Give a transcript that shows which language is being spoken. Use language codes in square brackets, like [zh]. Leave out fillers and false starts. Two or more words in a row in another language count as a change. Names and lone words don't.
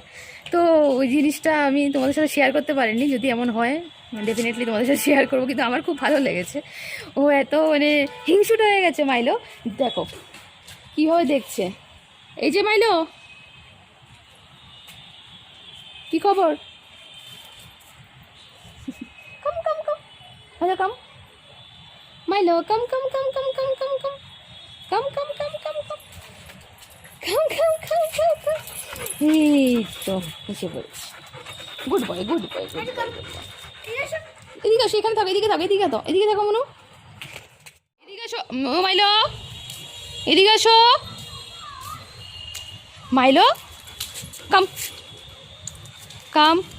[bn] তো ওই জিনিসটা আমি তোমাদের সাথে শেয়ার করতে পারিনি, যদি এমন হয় ডেফিনেটলি তোমাদের সাথে শেয়ার করবো, কিন্তু আমার খুব ভালো লেগেছে। ও এত মানে হিংসুট হয়ে গেছে মাইলো, দেখো কীভাবে দেখছে। এই যে মাইলো, কি খবর? [en] come Milo come come come come come come come come come come come come come come come come come. [bn] এই তো এসে পড়েছি। [en] good boy good boy good boy good boy. [bn] এদিকে আসো, এখানে থাকো, এদিকে থাকো, এদিকে তো এদিকে থাকো মনু, এদিকে আসো মাইলো, এদিকে আসো মাইলো, [en] come come.